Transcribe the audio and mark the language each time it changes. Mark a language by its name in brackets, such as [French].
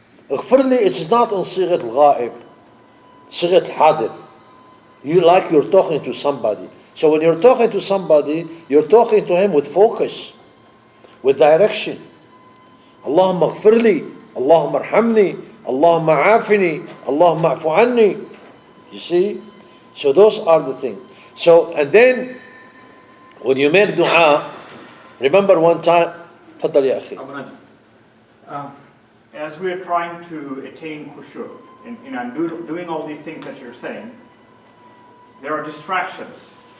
[Arabic] اغفر لي, [English] it's not in [Arabic] صيغة الغائب. صيغة حاضر. [English] Like you're talking to somebody. So when you're talking to somebody, you're talking to him with focus, with direction. [Arabic] اللهم اغفر لي, اللهم ارحمني, اللهم عافني, اللهم اعف عني. [English] You see? So those are the things. So, and then when you make dua, remember one time, [Arabic] تفضل يا أخي. [English] As we're trying to attain khushu, and doing all these things that you're saying, there are distractions.